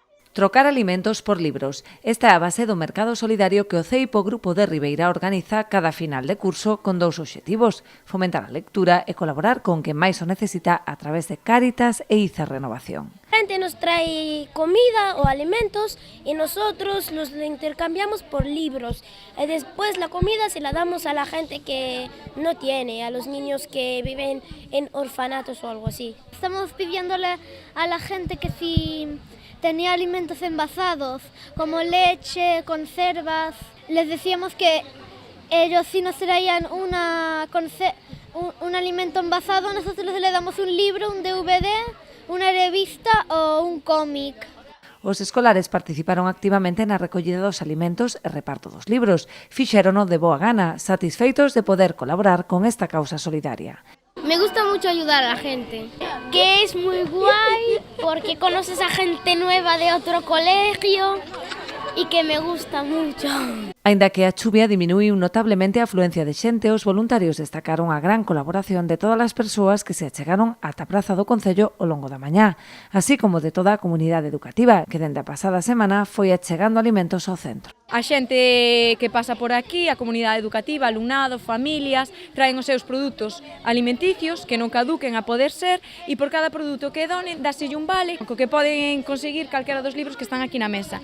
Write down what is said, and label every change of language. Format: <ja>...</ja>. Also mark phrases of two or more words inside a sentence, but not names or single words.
<gl>Trocar alimentos por libros. Esta é a base do mercado solidario que o CEIPO Grupo de Ribeira organiza cada final de curso con dous obxectivos: fomentar a lectura e colaborar con quen máis o necesita a través de Cáritas e ICE Renovación.</gl> <es>La gente nos trae comida o alimentos y nosotros los intercambiamos por libros. Y después la comida se la damos a la gente que no tiene, a los niños que viven en orfanatos o algo así. Estamos pidiéndole a la gente que si tenía alimentos envasados, como leche, conservas, les decíamos que ellos si nos traían un alimento envasado, nosotros les damos un libro, un DVD, una revista o un cómic.</es> <gl>Os escolares participaron activamente na recollida dos alimentos e reparto dos libros. Fixérono de boa gana, satisfeitos de poder colaborar con esta causa solidaria.</gl> <es>Me gusta mucho ayudar a la gente, que es muy guay porque conoces a gente nueva de otro colegio y que me gusta mucho.</es> <gl>Aínda que a chuvia diminuíu notablemente a afluencia de xente, os voluntarios destacaron a gran colaboración de todas as persoas que se achegaron ata a Praza do Concello ao longo da mañá, así como de toda a comunidade educativa, que dende a pasada semana foi achegando alimentos ao centro. A xente que pasa por aquí, a comunidade educativa, alumnado, familias, traen os seus produtos alimenticios que non caduquen a poder ser e por cada produto que donen dáselle un vale co que poden conseguir calquera dos libros que están aquí na mesa.</gl>